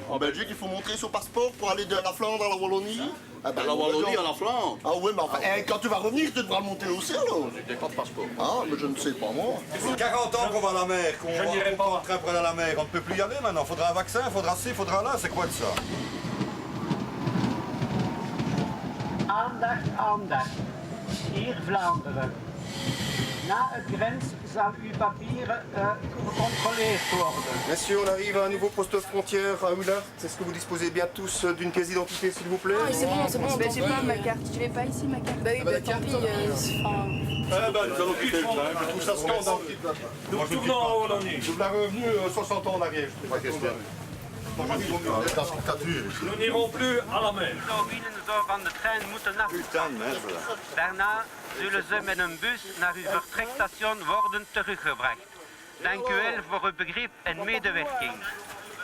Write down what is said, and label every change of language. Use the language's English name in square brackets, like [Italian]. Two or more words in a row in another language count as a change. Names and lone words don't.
[French] En Belgique, il faut montrer son passeport pour aller de la Flandre à la Wallonie. Ah ben, la Wallonie à la Flandre. Ah ouais, mais enfin, quand tu vas revenir, tu devras le monter aussi alors. J'ai pas de passeport. Ah, mais je ne sais pas moi. 40 ans qu'on va à la mer, qu'on n'irait pas en train pour aller à la mer. On ne peut plus y aller maintenant. Faudra un vaccin, faudra ci, faudra là. C'est quoi de ça? [Dutch] Aandacht, aandacht. Hier Vlaanderen. Na het grens zal uw papieren gecontroleerd worden. [French] Messieurs, on arrive à un nouveau poste frontière à Oulart. Est-ce que vous disposez bien tous d'une pièce d'identité, s'il vous plaît? Ah, c'est bon, ben, j'ai pas ma carte. Je vais pas ici, ma carte. Bah oui, bah tant pis. Nous allons quitter le train. Je trouve ça scandaleux. Nous retournons en Wallonie. Nous l'avons revenu 60 ans en arrière. Pas question. Nous n'irons plus à la mer. [Dutch] Van de trein moeten afstappen. Daarna zullen ze met een bus naar uw vertrekstation worden teruggebracht. Dank u wel voor uw begrip en medewerking.